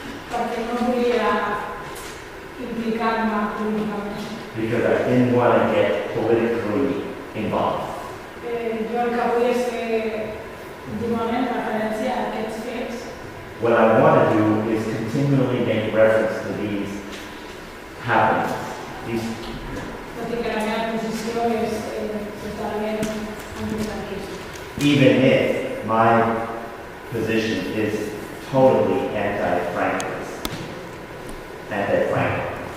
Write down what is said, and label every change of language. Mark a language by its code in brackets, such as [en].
[ca] Perquè no volia implicar-me políticament. [en] because I didn't want to get politically involved. [ca] Jo el que vull és fer últimament referència a aquests fets. [en] What I want to do is continually make reference to these happenings. [ca] Tot i que la meva posició és totalment antifranquista. [en] Even if my position is totally anti-Francoist, anti-Franco.